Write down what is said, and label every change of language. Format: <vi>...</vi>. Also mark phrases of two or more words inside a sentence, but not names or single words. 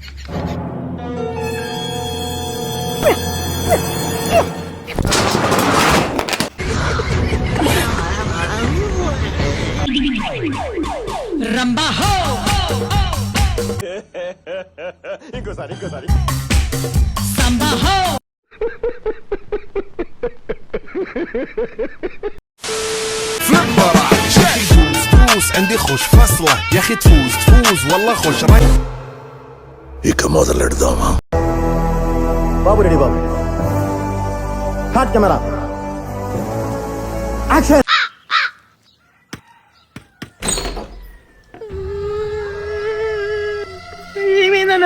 <te>రంబా హో ఇంకోసారి సంబా హో</te> <ar>عندي خوش فصلة يا اخي تفوز والله خوش راي</ar> <te>ఇక మొదలెడదామా? బాబు రెడీ బాబు,</te> <en>hot camera action.</en> <te>ఏమైందన్నా?</te>